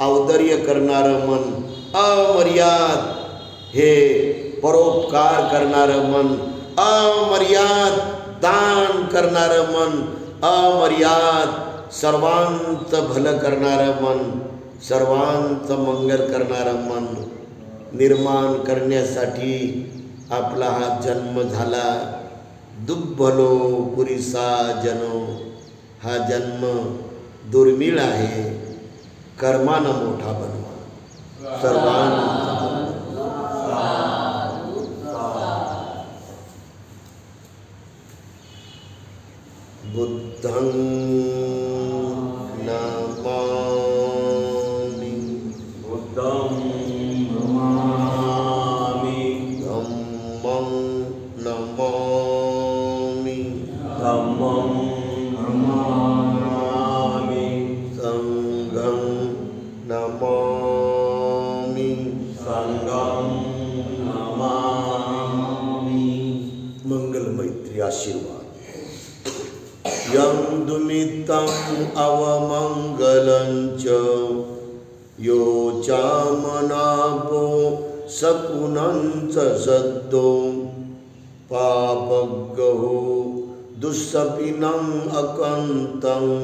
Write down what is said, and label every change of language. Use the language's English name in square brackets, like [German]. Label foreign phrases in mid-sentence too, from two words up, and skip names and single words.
[Marathi] औदार्य करणारं मन, अमर्याद हे परोपकार करणारं मन, अमर्याद दान करणारं मन, अमर्याद सर्वांचं भलं करणारं मन, सर्वांचं मंगल करणारं मन निर्माण करण्यासाठी आपला हा जन्म झाला. [Pali] दुर्बलो पुरीसा जनो, [Marathi] हा जन्म दुर्मिळ आहे. कर्मानं मोठा बनवा सर्वांचा. [Pali] बुद्धं नमामि, बुद्धं नमामि, धम्मं नमामि, धम्मं नमामि, संघं नमामि, संघं नमामि. [Marathi] मंगल मैत्री आशीर्वाद. [Pali] यं दुमितं अवमंगलं च यो चामनापो सकुनं च सद्दो पापगहो दुःसपिनं अकन्तं